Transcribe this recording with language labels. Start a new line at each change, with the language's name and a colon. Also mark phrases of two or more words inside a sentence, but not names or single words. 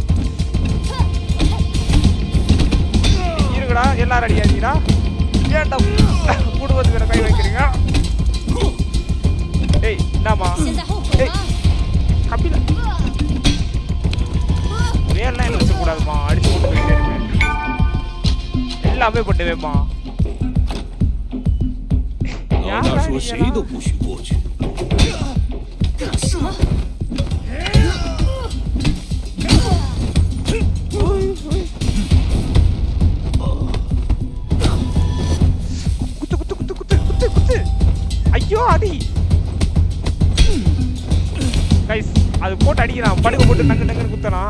Tamil: இருக்குடா எல்லாரும் அடியாதீங்கடா. ஏன்டா குடும்பத்து மேல கை வைக்கிறீங்க? ஏய் என்னம்மா? ஏய் கபிலா வேலை என்ன வச்சக்கூடாதுமா, அடிச்சு போட்டு போயிட்டே இருப்பேன். எல்லாமே பண்ணுவேம்மா.
Chinese: 老大说谁都不许过去。干什么？
Tamil: குத்து குத்து குத்து குத்து குத்து குத்து. ஐயோ அடி கைஸ், அது போட்டு அடிக்கிறான், படுக்க போட்டு நங்கு நங்குன்னு குத்தலாம்.